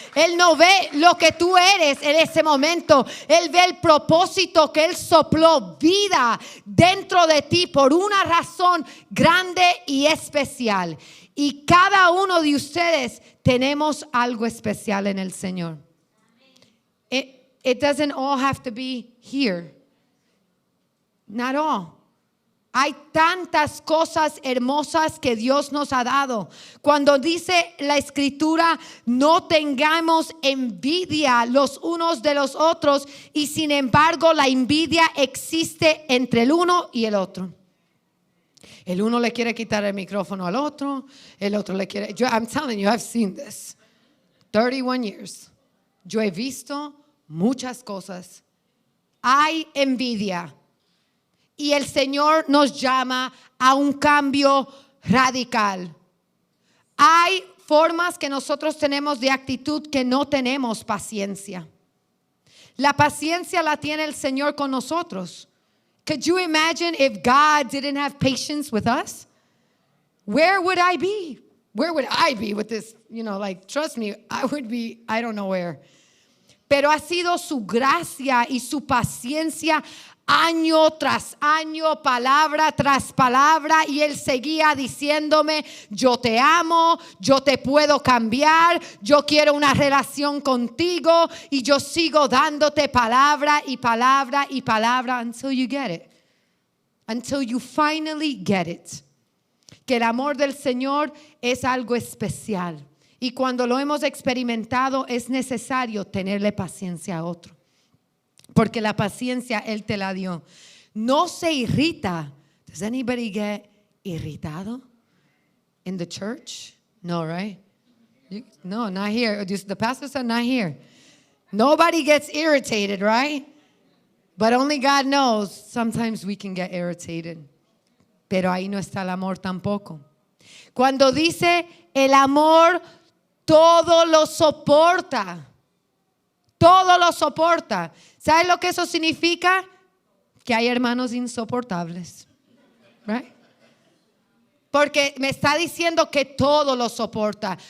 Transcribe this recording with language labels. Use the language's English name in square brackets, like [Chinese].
[Spanish] Él no ve lo que tú eres en ese momento. Él ve el propósito que Él sopló vida dentro de ti por una razón grande y especial. Y cada uno de ustedes tenemos algo especial en el Señor. [English] It doesn't all have to be here. Not all. [Spanish] Hay tantas cosas hermosas que Dios nos ha dado. Cuando dice la Escritura, no tengamos envidia los unos de los otros, y sin embargo la envidia existe entre el uno y el otro. El uno le quiere quitar el micrófono al otro, el otro le quiere. [English] I'm telling you, I've seen this. 31 years. [Spanish] Yo he visto muchas cosas. Hay envidia. Y el Señor nos llama a un cambio radical. Hay formas que nosotros tenemos de actitud que no tenemos paciencia. La paciencia la tiene el Señor con nosotros. [English] Could you imagine if God didn't have patience with us? Where would I be? Where would I be with this? Trust me, I would be, I don't know where. [Spanish] Pero ha sido su gracia y su paciencia año tras año, palabra tras palabra, y Él seguía diciéndome: yo te amo, yo te puedo cambiar, yo quiero una relación contigo, y yo sigo dándote palabra y palabra y palabra [English] until you get it, [Spanish] until you finally get it. Que el amor del Señor es algo especial, y cuando lo hemos experimentado es necesario tenerle paciencia a otro. Porque la paciencia Él te la dio. No se irrita. [English] Does anybody get irritado in the church? No, right? No, not here. The pastors are not here. Nobody gets irritated, right? But only God knows sometimes we can get irritated. [Spanish] Pero ahí no está el amor tampoco. Cuando dice el amor todo lo soporta. Todo lo soporta. ¿Sabes lo que eso significa? Que hay hermanos insoportables. Right? Porque me está diciendo que todo lo soporta.